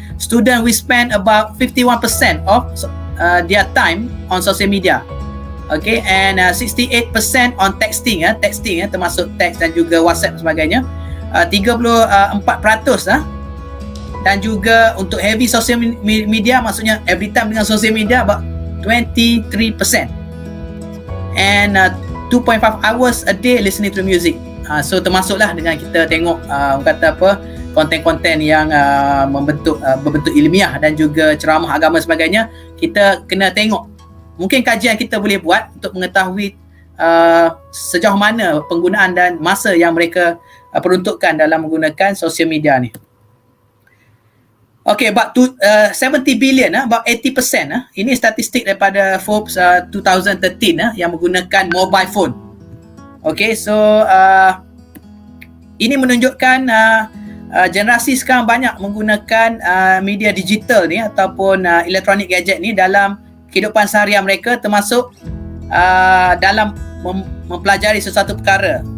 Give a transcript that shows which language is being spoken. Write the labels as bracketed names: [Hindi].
[English] Student will spend about 51% of their time on social media. Okay, and 68% on texting [Malay] termasuk teks dan juga WhatsApp dan sebagainya. 34% dan juga untuk heavy social media, maksudnya [English] every time [Malay] dengan social media [English] about 23%. And 2.5 hours a day listening to music. [Malay] So termasuklah dengan kita tengok konten-konten yang berbentuk ilmiah dan juga ceramah agama sebagainya. Kita kena tengok mungkin kajian kita boleh buat untuk mengetahui sejauh mana penggunaan dan masa yang mereka peruntukkan dalam menggunakan social media ni. [English] Okay, about 70 billion, about 80%. [Malay] Ini statistik daripada Forbes 2013 yang menggunakan mobile phone. Okay, so ini menunjukkan generasi sekarang banyak menggunakan media digital ni ataupun elektronik gadget ni dalam kehidupan seharian mereka, termasuk dalam mempelajari sesuatu perkara.